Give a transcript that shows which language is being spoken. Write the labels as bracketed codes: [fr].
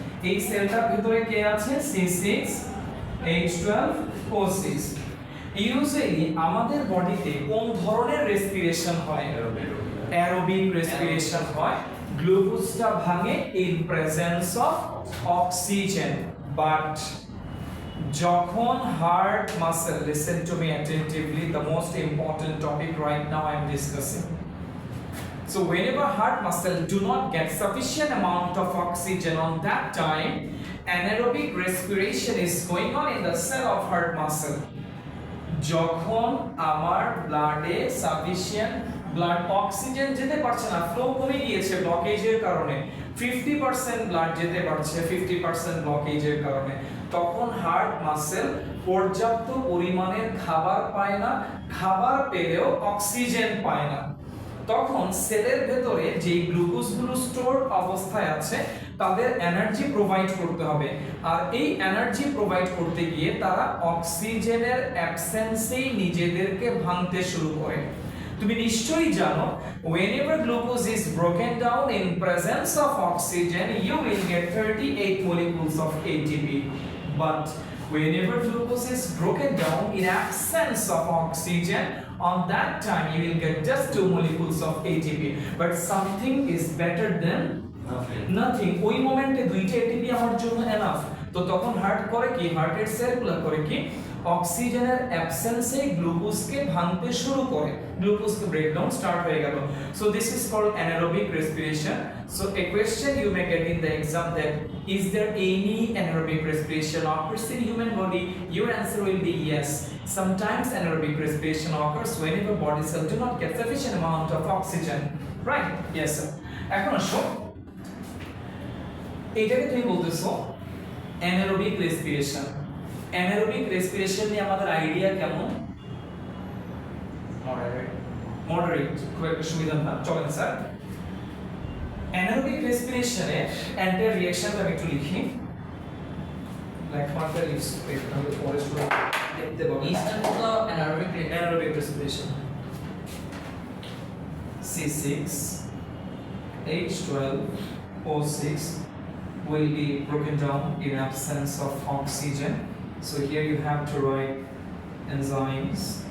[bn] এই সেলটার ভিতরে কে আছে? C6H12O6। ইউজুয়ালি আমাদের বডিতে কোন ধরনের রেসপিরেশন হয়? অ্যারোবিক রেসপিরেশন হয়। গ্লুকোজটা ভাঙে [en] In presence of oxygen. But [bn] যখন [en] Heart muscle, listen to me attentively, the most important topic right now I am discussing. So whenever heart muscle do not get sufficient amount of oxygen on that time, anaerobic respiration is going on in the cell of heart muscle. [bn] যখন আমার ব্লাডে sufficient blood oxygen যেতে পারছে না, flow কমে গিয়েছে ব্লকেজের কারণে, 50% blood যেতে পারছে 50% ব্লকেজের কারণে, তখন হার্ট মাসেল পর্যাপ্ত পরিমাণের খাবার পায় না, খাবার পেলেও অক্সিজেন পায় না। তখন সেলের ভেতরে যে গ্লুকোজগুলো স্টোর অবস্থায় আছে তাদের এনার্জি প্রোভাইড করতে হবে, আর এই এনার্জি প্রোভাইড করতে গিয়ে তারা অক্সিজেনের অ্যাবসেন্সেই নিজেদেরকে ভাঙতে শুরু করে। তুমি নিশ্চয়ই জানো, [en] whenever glucose is broken down in presence of oxygen you will get 38 molecules of ATP, but whenever glucose is broken down in absence of oxygen, on that time you will get just 2 molecules of ATP, but something is better than nothing. [bn] ওই মোমেন্টে দুইটা ATP আমার জন্য enough. তো তখন heart করে কি, হার্টের সেলগুলো করে কি, অক্সিজেনের অ্যাবসেন্সে গ্লুকোজকে ভাঙতে শুরু করে, গ্লুকোজকে ব্রেকডাউন স্টার্ট হয়ে গেল। [en] So this is called anaerobic respiration. So a question you may get in the exam that is there any anaerobic respiration occurs in human body? Your answer will be yes. Sometimes anaerobic respiration occurs whenever body cells do not get sufficient amount of oxygen, right? Yes sir. [bn] এখন আসো, এইটাকে তুমি বলতেছো anaerobic respiration. Anaerobic respiration নিয়ে আমাদের idea কেমন? Moderate, খুব একটা সুবিধা না। চলেন স্যার, অ্যানারোবিক রেসপিরেশনের অ্যান্টার রিঅ্যাকশনটা আমি একটু লিখি। লাইক মার্কার লিখস তাহলে পরে শুরু দেখতে পাবো। ইনস্ট্যান্ট তো [en] Anaerobic respiration C6 H12O6 will be broken down in absence of oxygen. So here you have to write enzymes.